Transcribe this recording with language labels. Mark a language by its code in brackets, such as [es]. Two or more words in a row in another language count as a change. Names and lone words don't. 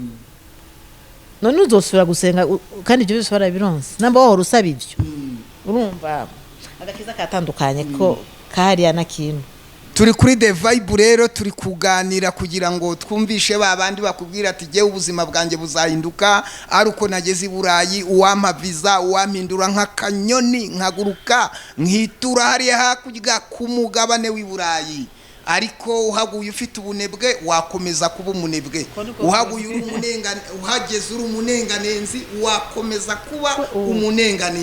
[rw] none uzosubira gusenga kandi ibyo byose barabironse namba wahora usaba ibyo urumva agakiza katandukanye ko kahariya na kintu turi kuri The Vibe rero turi kuganira kugira ngo twumvishe babandi bakubwira ati je ubuzima bwanjye buzahinduka ari uko nageze iburayi uwampa visa uwampindura nk'akanyoni nkaguruka nkitura hariya hakurya ku mugabane w'iburayi ariko uhaguye ufite ubunebwe wakomeza kuba umunebwe uhaguye uri umunengane uhageze uri umunenganenzi wakomeza kuba umunenganenzi